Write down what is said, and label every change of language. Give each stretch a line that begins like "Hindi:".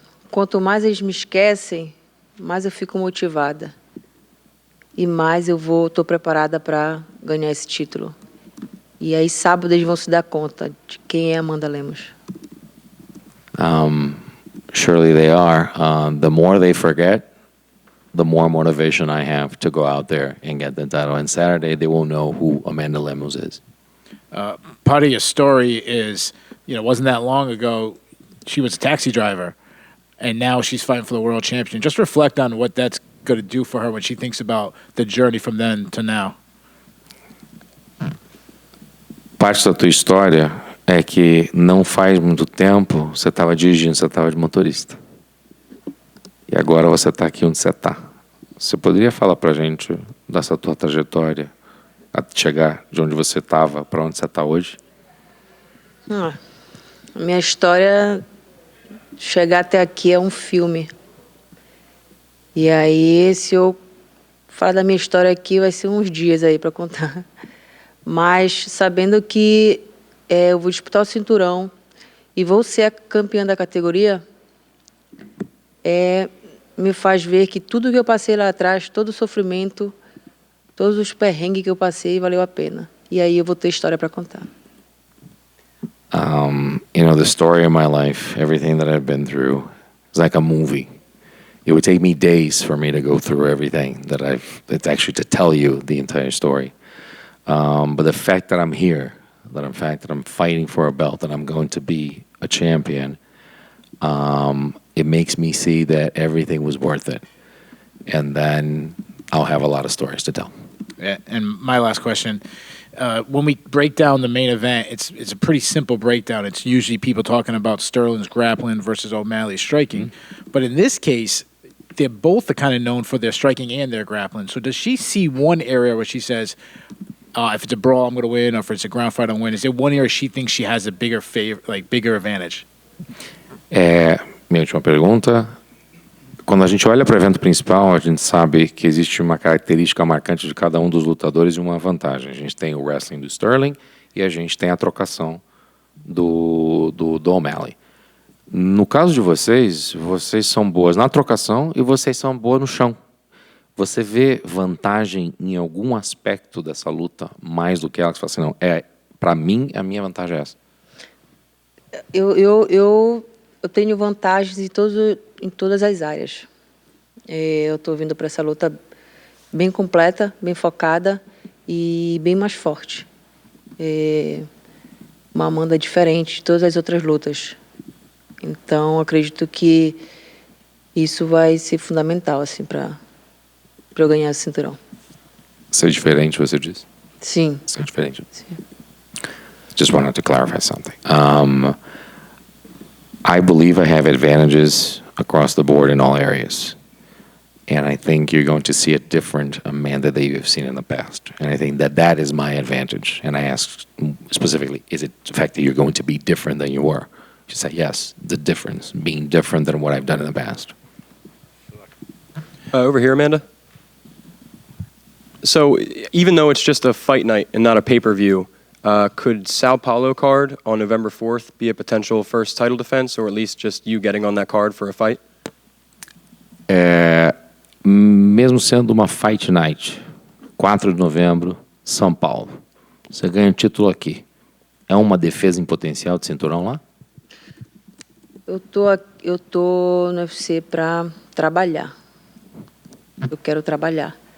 Portuguese: Quanto mais eles me esquecem, mais eu fico motivada. E mais estou preparada para ganhar esse título. E aí, sábado, eles vão se dar conta de quem é Amanda Lemos.
English: Surely they are. The more they forget, the more motivation I have to go out there and get the title. And Saturday, they will know who Amanda Lemos is. Part of your story is, it wasn't that long ago, she was a taxi driver, and now she's fighting for the world champion. Just reflect on what that's going to do for her when she thinks about the journey from then to now. Parte da tua história é que não faz muito tempo você estava dirigindo, você estava de motorista. E agora você está aqui onde você está. Você poderia falar para a gente dessa tua trajetória, a chegar de onde você estava para onde você está hoje? A minha história, chegar até aqui é um filme. E aí, se eu falar da minha história aqui, vai ser uns dias aí para contar. Mas sabendo que eu vou disputar o cinturão e vou ser a campeã da categoria, me faz ver que tudo que eu passei lá atrás, todo o sofrimento, todos os perrengues que eu passei, valeu a pena. E aí eu vou ter história para contar. The story of my life, everything that I've been through, is like a movie. It would take me days for me to go through everything it's actually to tell you the entire story. But the fact that I'm here, that I'm fighting for a belt, that I'm going to be a champion, it makes me see that everything was worth it. And then I'll have a lot of stories to tell. Yeah, and my last question, when we break down the main event, it's a pretty simple breakdown. It's usually people talking about Sterling's grappling versus O'Malley's striking. Mm-hmm. But in this case, they're both kind of known for their striking and their grappling. So does she see one area where she says, if it's a brawl, I'm going to win, or if it's a ground fight, I'm going to win? Is there one area she thinks she has a bigger advantage?
Portuguese: Minha última pergunta. Quando a gente olha para o evento principal, a gente sabe que existe uma característica marcante de cada um dos lutadores e uma vantagem. A gente tem o wrestling do Sterling e a gente tem a trocação do O'Malley. No caso de vocês são boas na trocação e vocês são boas no chão. Você vê vantagem em algum aspecto dessa luta mais do que ela? Que você fala assim, não, para mim, a minha vantagem é essa. Eu tenho vantagens em todas as áreas. Eu estou vindo para essa luta bem completa, bem focada e bem mais forte. Uma Amanda diferente de todas as outras lutas. Então, acredito que isso vai ser fundamental assim, para eu ganhar esse cinturão. Ser diferente, você diz? Sim. Ser diferente. Sim.
English: Just wanted to clarify something. I believe I have advantages across the board in all areas. And I think you're going to see a different Amanda that you've seen in the past. And I think that is my advantage. And I asked specifically, is it the fact that you're going to be different than you were? She said, yes, the difference, being different than what I've done in the past. Over here, Amanda. So even though it's just a fight night and not a pay-per-view, could Sao Paulo card on November 4th be a potential first title defense, or at least just you getting on that card for a fight?
Portuguese: Mesmo mesmo sendo uma Fight Night, 4 de novembro, São Paulo, você ganha o título aqui. É uma defesa em potencial de cinturão lá? Eu tô no UFC para trabalhar. Eu quero trabalhar.